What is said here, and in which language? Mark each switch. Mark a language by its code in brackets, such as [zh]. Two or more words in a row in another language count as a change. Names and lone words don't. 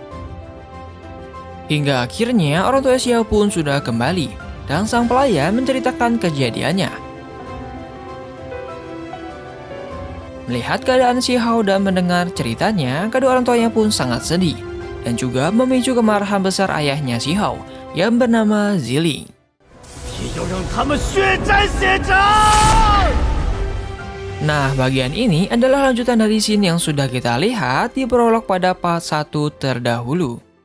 [id] Hingga akhirnya orang tua Shi Hao pun sudah kembali, dan sang pelayan menceritakan kejadiannya. Melihat keadaan Shi Hao dan mendengar ceritanya, kedua orang tuanya pun sangat sedih, dan juga memicu kemarahan besar ayahnya Shi Hao yang bernama Ziling. [zh] 也要让他们血债血偿！ [id] Nah, bagian ini adalah lanjutan dari scene yang sudah kita lihat di prolog pada part 1 terdahulu.